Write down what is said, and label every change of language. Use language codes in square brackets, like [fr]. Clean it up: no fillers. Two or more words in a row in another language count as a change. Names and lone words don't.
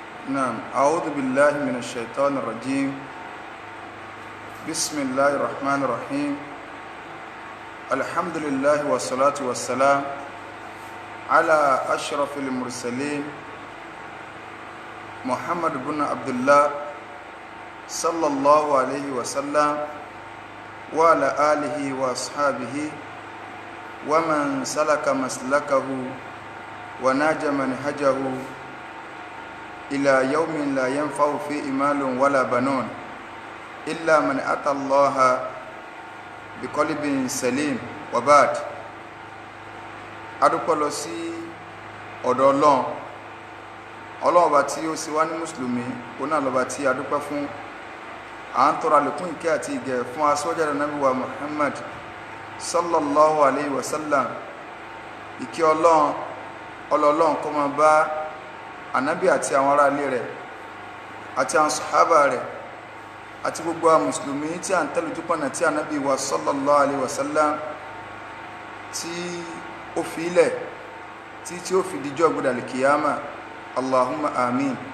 [ar] نعم أعوذ بالله من الشيطان الرجيم بسم الله الرحمن الرحيم الحمد لله والصلاة والسلام على أشرف المرسلين محمد بن عبد الله صلى الله عليه وسلم وعلى آله وأصحابه ومن سلك مسلكه وناج منهجه إلى يوم لا ينفع فيه مال ولا بنون إلا من أتى الله بقلب سليم وبعد [yo] adúpẹ́ lọ sí ọ̀dọ̀ Ọlọ́run ọba tí ó sì wá ní mùsùlùmí òun náà lọ́ba tí adúpẹ́ fún à ń tọrọ àlékún ìkẹ́ àti ìgẹ̀ fún aṣọ́jáde Ànábì wa Muhammad [ar] صلى الله عليه وسلم [yo] ìkẹ́ Ọlọ́run kó máa bá Ànábì àti àwọn ará ilé rẹ̀ àti àwọn sàhábà rẹ̀ àti gbogbo àwọn mùsùlùmí tí à ń tẹ̀lé ojúpọ̀nà tí Ànábì wa [ar] صلى الله عليه وسلم [yo] tí ó fi ilẹ̀ tí ó fi dijọ́ gbọdọ̀ kìyàmà [ar] اللهم آمين.